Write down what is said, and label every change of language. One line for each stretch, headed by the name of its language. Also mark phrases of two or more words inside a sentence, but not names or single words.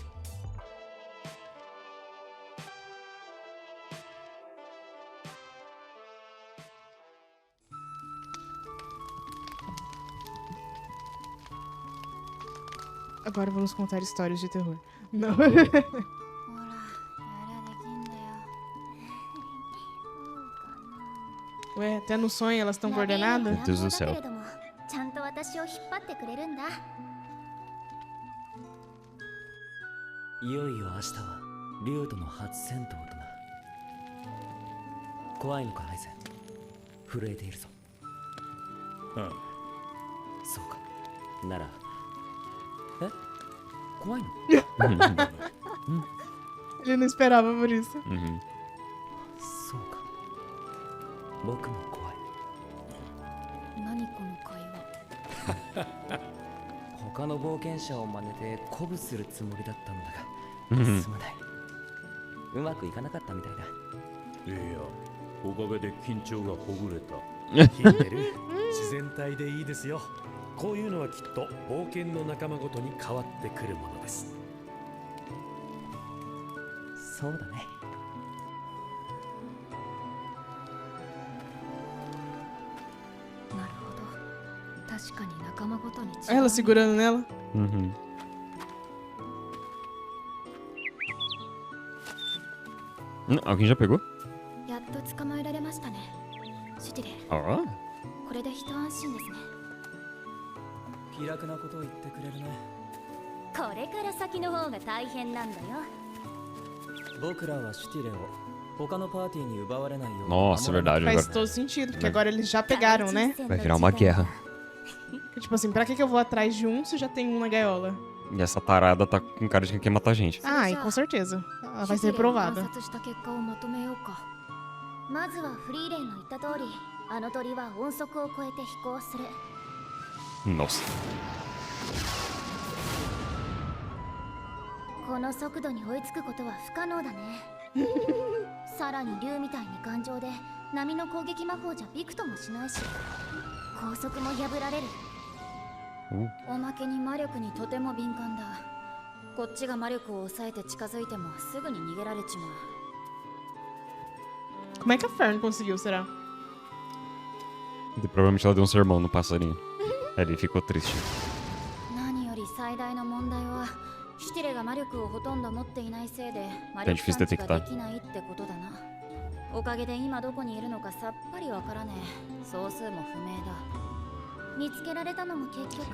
Portuguese: Agora vamos contar histórias de terror. Não.
Japanese: ほらやれできんだよそうか
Portuguese: Ué, até no sonho elas estão
Japanese: な
Portuguese: coordenadas? Meu Deus do céu.
Japanese: だけれどもちゃんと私を引っ張ってくれるんだいよいよ明日は竜との初戦闘とな怖いのかハイゼン震えているぞそうかなら怖いの
Portuguese: Ele não esperava por isso. Uhum.
Japanese: そうか僕も怖い何この会話他の冒険者を真似て鼓舞するつもりだったんだがうんすまないうまくいかなかったみたいだいや、おかげで緊張がほぐれた。聞いてる自然体でいいですよ。こういうのはきっと冒険の仲間ごとに変わってくるものです。そうだねなるほど確かに仲間ごとに違う
Portuguese: Ela segurando nela. Uhum. Alguém já pegou?
Japanese: やっと捕まえられましたねシュティレ Ah. これで一安心ですね気楽なことを言ってくれるねこれから先の方が大変なんだよ僕らはシュティレを他のパーティーに奪われないよう
Portuguese: Nossa, é verdade. Faz Agora todo sentido, porque agora eles já pegaram, né? vai virar uma guerra. Tipo assim, pra que eu vou atrás de um se já tem um na gaiola? E essa tarada tá com cara de quem quer matar a gente. Ah, e com certeza. Ela vai ser reprovada.
Japanese: 観察した結果をまとめようかまずはフリーレンの言った通りあの鳥は音速を超えて飛行する
Portuguese: Nossa.
Japanese: この速度に追いつくことは不可能だねさらに竜みたいに頑丈で波の攻撃魔法じゃびくともしないし高速も破られるおまけに魔力にとても敏感だこっちが魔力を抑えて近づいてもすぐに逃げられちまう
Portuguese: Como é que a Fern conseguiu, será? Provavelmente ela deu um sermão no passarinho. Ele ficou triste.
Japanese: 何より最大の問題はシュティレが魔力をほとんど持っていないせいで魔
Portuguese: É
Japanese: 力
Portuguese: difícil
Japanese: 探知
Portuguese: detectar.
Japanese: ができないってことだなおかげで今どこにいるのかさっぱりわからねえ総数も不明だ見つけられたのも結局